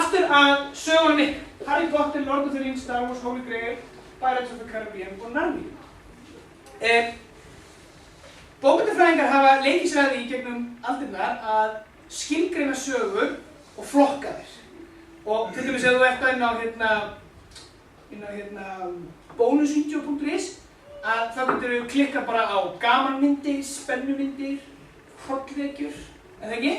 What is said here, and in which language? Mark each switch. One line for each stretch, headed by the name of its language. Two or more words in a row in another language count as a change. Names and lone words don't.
Icelandic: að sögunum ykkar. Harry Potter, Lord of the Rings, Star Wars, Holy Grail, Pirates of the Caribbean og Narnia. Bókmenntafræðingar hafa leikið sér að því í gegnum aldirnar að skilgreina sögur og flokka þær. Og til dæmis ef þú ert inn á bonusvideo.is að þá getur við klikka bara á gamanmyndir, spennumyndir, hrollvekjur, eða ekki?